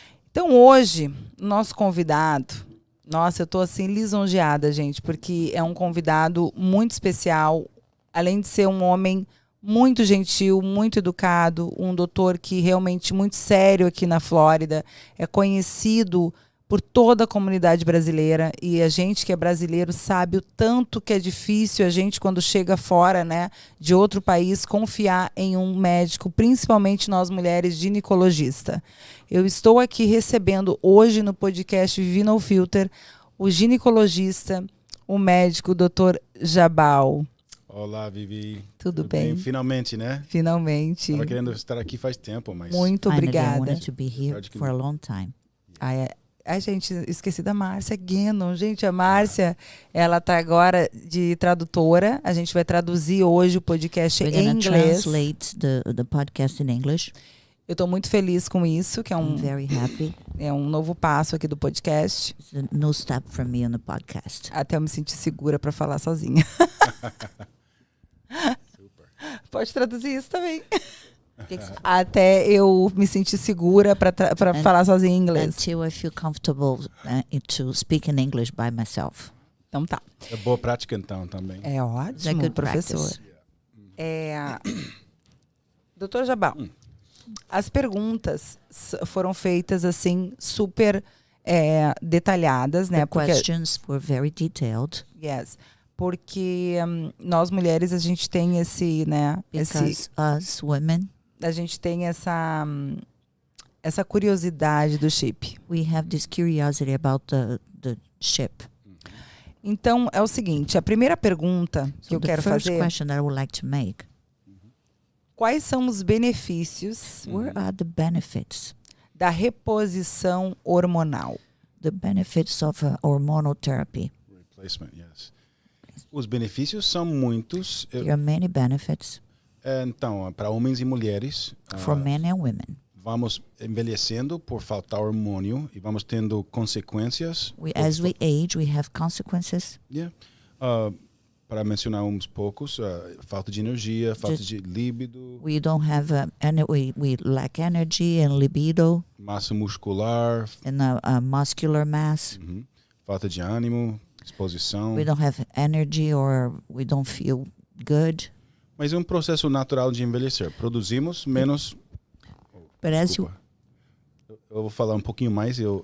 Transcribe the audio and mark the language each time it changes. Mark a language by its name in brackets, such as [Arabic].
[Portuguese] Então, hoje, nosso convidado... Nossa, eu tô assim lisonjeada, gente, porque é um convidado muito especial, além de ser um homem muito gentil, muito educado, um doutor que realmente muito sério aqui na Flórida, é conhecido por toda a comunidade brasileira, e a gente que é brasileiro sabe o tanto que é difícil a gente, quando chega fora, né, de outro país, confiar em um médico, principalmente nós mulheres, ginecologista. Eu estou aqui recebendo hoje no podcast Vivi No Filter o ginecologista, o médico, o Dr. Jabal. Olá, Vivi. Tudo bem? Finalmente, né? Finalmente. Estava querendo estar aqui faz tempo, mas... Muito obrigada. [English] I wanted to be here for a long time. [Portuguese] Ai, gente, esqueci da Márcia Guenon. Gente, a Márcia, ela está agora de tradutora. A gente vai traduzir hoje o podcast em inglês. [English] Translate the podcast in English. [Portuguese] Eu estou muito feliz com isso, que é [English] I'm very happy. [Portuguese] é um novo passo aqui do podcast. [English] It's a new step for me on the podcast. [Portuguese] Até eu me sentir segura para falar sozinha. Super. Pode traduzir isso também. Até eu me sentir segura para falar sozinha em inglês. [English] Until I feel comfortable to speak in English by myself. [Portuguese] Então tá. É boa prática então também. É ótimo, [English] It's a good [Portuguese] professor. [English] practice. [Portuguese] Doutor Jabal, as perguntas foram feitas assim, super detalhadas, né? [English] The questions were very detailed. Yes. [Portuguese] Porque nós mulheres, a gente tem esse, né? [English] Because us women, [Portuguese] a gente tem essa curiosidade do chip. [English] we have this curiosity about the ship. [Portuguese] Então, é o seguinte, a primeira pergunta que eu quero [English] The first [Portuguese] fazer, [English] question that I would like to make, [Portuguese] quais são os benefícios [English] where are the benefits? [Portuguese] da reposição hormonal? [English] The benefits of hormonal therapy. Replacement, yes. [Portuguese] Os benefícios são muitos. [English] There are many benefits [Portuguese] Então, para homens e mulheres, [English] for men and women. [Portuguese] vamos envelhecendo por faltar hormônio e vamos tendo consequências. [English] As we age, we have consequences. [Portuguese] Yeah. Para mencionar uns poucos, falta de energia, falta de líbido, [English] We don't have we lack energy and libido [Portuguese] massa muscular, [English] and muscular mass. [Portuguese] falta de ânimo, disposição. [English] We don't have energy or we don't feel good. [Portuguese] Mas é um processo natural de envelhecer. Produzimos menos... [English] But as you, [Portuguese] Eu vou falar um pouquinho mais.